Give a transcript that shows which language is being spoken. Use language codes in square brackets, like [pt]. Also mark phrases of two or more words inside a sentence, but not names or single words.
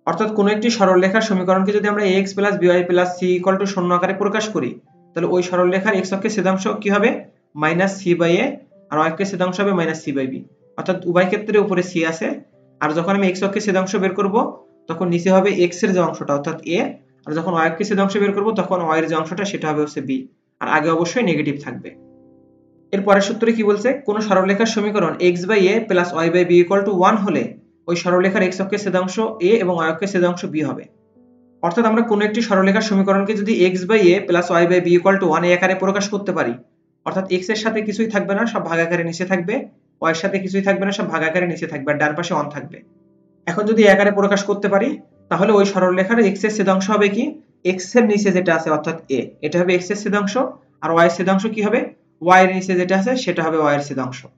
[bn] অর্থাৎ কোনো একটি সরলরেখার সমীকরণকে যদি আমরা ax + by + c = 0 আকারে প্রকাশ করি, তাহলে ওই সরলরেখার x অক্ষের ছেদাংশ কি হবে -c/a, আর y অক্ষের ছেদাংশ হবে -c/b। অর্থাৎ উভয় ক্ষেত্রে উপরে c আছে, আর যখন আমি x অক্ষের ছেদাংশ বের করব তখন নিচে হবে x এর যে অংশটা অর্থাৎ a, আর যখন y অক্ষের ছেদাংশ বের করব তখন y এর যে অংশটা সেটা হবে হচ্ছে b, আর আগে অবশ্যই নেগেটিভ থাকবে। এর পরের সূত্রে কি বলছে, কোন সরলরেখার সমীকরণ x/a + y/b = 1 হলে ওই সরলরেখার x অক্ষের ছেদাংশ a এবং y অক্ষের ছেদাংশ b হবে। অর্থাৎ আমরা কোনো একটি সরলরেখার সমীকরণকে যদি x/a + y/b = 1 এই আকারে প্রকাশ করতে পারি, অর্থাৎ x এর সাথে কিছুই থাকবে না, সব ভাগাকারে নিচে থাকবে, y এর সাথে কিছুই থাকবে না, সব ভাগাকারে নিচে থাকবে, আর ডান পাশে 1 থাকবে। এখন যদি এই আকারে প্রকাশ করতে পারি, তাহলে ওই সরলরেখার x এর ছেদাংশ হবে কি x এর নিচে যেটা আছে অর্থাৎ a, এটা হবে x এর ছেদাংশ, আর y এর ছেদাংশ কি হবে y এর নিচে যেটা আছে সেটা হবে y এর ছেদাংশ।